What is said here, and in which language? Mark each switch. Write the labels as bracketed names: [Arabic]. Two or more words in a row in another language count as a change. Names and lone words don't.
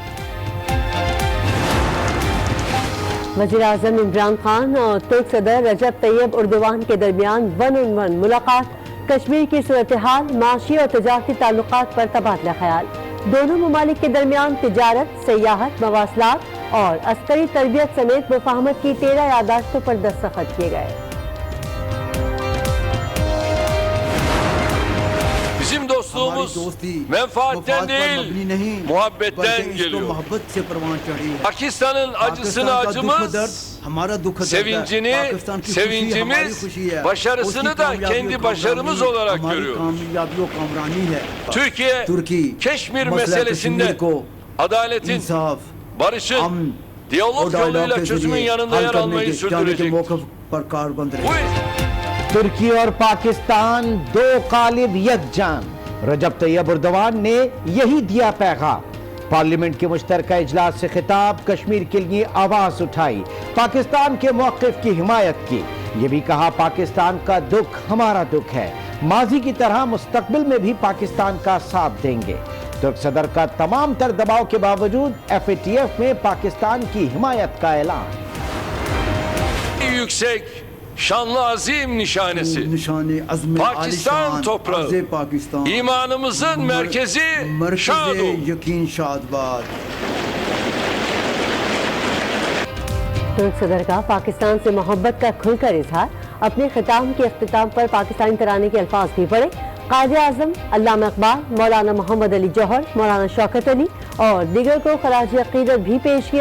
[Urdu] وزیر اعظم عمران خان اور ترک صدر رجب طیب اردوان کے درمیان [English] one on one [Urdu] ملاقات، کشمیر کی صورتحال، معاشی اور تجارتی تعلقات پر تبادلہ خیال۔ دونوں ممالک کے درمیان تجارت، سیاحت، مواصلات اور عسکری تربیت سمیت مفاہمت کی 13 یادداشتوں پر دستخط کیے گئے۔ [Turkish] Bizim dostluğumuz menfaatten değil, muhabbetten geliyor. Pakistan'ın acısını acımız, sevincini sevincimiz, başarısını da kendi başarımız olarak görüyoruz. Türkiye, Keşmir meselesinde adaletin, barışın, diyalog yoluyla çözümün yanında yer almayı sürdürecek. [Urdu] ترکی اور پاکستان دو قالب یکجان، رجب طیب اردوان نے یہی دیا پیغام۔ پارلیمنٹ کے مشترکہ اجلاس سے خطاب، کشمیر کے لیے آواز اٹھائی، پاکستان کے موقف کی حمایت کی۔ یہ بھی کہا پاکستان کا دکھ ہمارا دکھ ہے، ماضی کی طرح مستقبل میں بھی پاکستان کا ساتھ دیں گے۔ ترک صدر کا تمام تر دباؤ کے باوجود FATF میں پاکستان کی حمایت کا اعلان۔ [Turkish] Yüksek, şanlı azim nişanesi, Pakistan toprağı, imanımızın merkezi şad ol. [Urdu] ترک صدر کا پاکستان سے محبت کا کھل کر اظہار، اپنے خطاب کے اختتام پر پاکستانی ترانے کے الفاظ بھی پڑھے۔ قائد اعظم علامہ اقبال، مولانا محمد علی جوہر، مولانا شوکت علی اور دیگر کو خراج عقیدت بھی پیش کیا۔